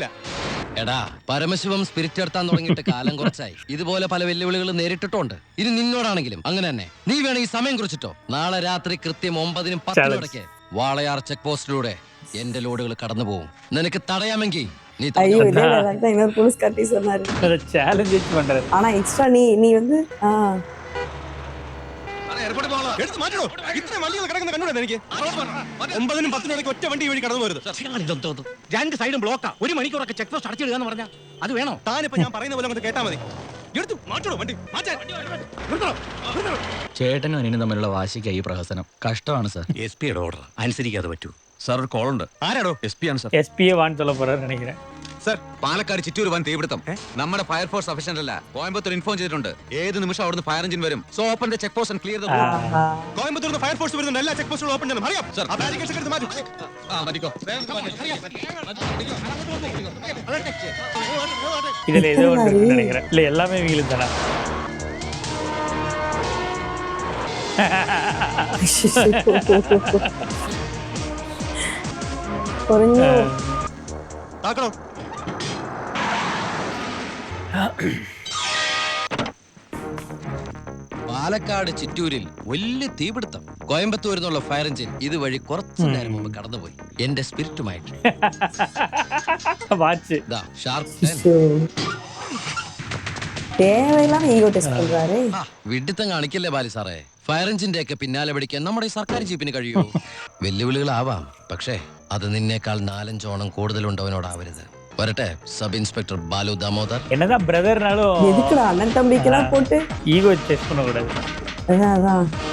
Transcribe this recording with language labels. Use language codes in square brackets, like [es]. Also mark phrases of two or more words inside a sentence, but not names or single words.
[ml] എടാ, പരമശിവം സ്പിരിറ്റ് എടുത്താൻ തുടങ്ങിയിട്ട് കാലം കുറച്ചായി. ഇതുപോലെ പല വെല്ലുവിളികൾ നേരിട്ടിട്ടുണ്ട്. ഇനി നിന്നോടാണെങ്കിലും അങ്ങനെ തന്നെ. നീ വേണം ഈ സമയം കുറിച്ചിട്ടോ. നാളെ രാത്രി കൃത്യം 9-നും 10-നും വാളയാർ ചെക്ക് പോസ്റ്റിലൂടെ എന്റെ ലോഡുകൾ കടന്നു പോകും. നിനക്ക് തടയാമെങ്കിൽ നീ [ta] ஐயோ, இதே வேலைக்கு தான் இன்னொரு போலீஸ் காட்டி சொன்னாரு. சேலஞ்ச் வச்சு பண்றது. ஆனா எக்ஸ்ட்ரா நீ வந்து [ml] എടുത്ത് മാറ്റണോ? ഇത്രയും വണ്ടികൾ കിടക്കുന്ന കണ്ടുകൂടെ എനിക്ക്? 9-നും 10-നും ഇടയ്ക്ക് ഒറ്റ വണ്ടി വഴി കടന്നു പോരുത്. 2 സൈഡും ബ്ലോക്കാ. 1 മണിക്കൂറൊക്കെ [en] check post [ml] അടച്ചിടുക എന്ന് പറഞ്ഞാൽ അത് വേണോ? താനിപ്പോ ഞാൻ പറയുന്ന പോലെ അങ്ങോട്ട് കേട്ടാ മതി. എടുത്തു മാറ്റണോ വണ്ടി? മാറ്റാൻ ചേട്ടനും അനിയനും തമ്മിലുള്ള വാശിക്ക് ഈ പ്രഹസനം കഷ്ടമാണ് സാർ. SP-യുടെ ഓർഡർ അനുസരിക്കാതെ പറ്റൂ. സാർ, ഒരു കോൾ ഉണ്ട്. ആരാടോ? SP ആണ് സാർ. [ta] SPയെ വാൻ சொல்ல போறாரு நினைக்கிறேன். [ml] സാർ, പാലക്കാട് ചിറ്റൂർ വൻ തീപിടുത്തം. നമ്മുടെ ഫയർഫോഴ്സ് സഫീഷ്യന്റ് അല്ല. കോയമ്പത്തൂർ ഇൻഫോം ചെയ്തിട്ടുണ്ട്. ഏത് നിമിഷം അവിടുന്ന് [en] fire engine [ml] വരും. [en] So open the check post and clear the road. [ml] കോയമ്പത്തൂർ നിന്ന് ഫയർഫോഴ്സ് വരുന്നുണ്ട്. എല്ലാ ചെക്ക് പോസ്റ്റുകളും ഓപ്പൺ ചെയ്യണം. അറിയാം സർ. ആ ബാരിക്കേഡ്സ് എടുത്ത് മാറ്റൂ. മതിക്കോ. [ta] இதுல ஏதோ ஒன்று இருக்குன்னு நினைக்கிறேன். இல்ல எல்லாமே வீலும் தானே. [ml] കുറഞ്ഞു. താക്കണോ? പാലക്കാട് ചിറ്റൂരിൽ വലിയ തീപിടുത്തം. കോയമ്പത്തൂരിൽ നിന്നുള്ള [en] fire engine [ml] ഇതുവഴി കുറച്ചു നേരം മുമ്പ് കടന്നുപോയി. എന്റെ സ്പിരിറ്റുമായിട്ട് [ta] வாட்ச் [ml] ഷാർപ്പ് 10. [ta] தேவையில்லாம [en] ego test [ta] பண்றாரு. [ml] വിഡിത്തം കാണിക്കല്ലേ ബാലി സാറേ. ഫയർ എഞ്ചിന്റെ ഒക്കെ പിന്നാലെ പിടിക്കാൻ നമ്മുടെ ഈ സർക്കാർ ജീപ്പിന് കഴിയൂ. വെല്ലുവിളികളാവാം, പക്ഷേ അത് നിന്നേക്കാൾ 4-5 ഓണം കൂടുതലുണ്ടവനോടാവരുത്. വരട്ടെ, സബ് ഇൻസ്പെക്ടർ ബാലു ദാമോദർ. [ta] என்னதான் பிரதர்னாலும் எதுக்குடா அண்ணன் தம்பிக்கெல்லாம் போட்டு [en] ego test [ta] பண்ண கூடாது. அதான்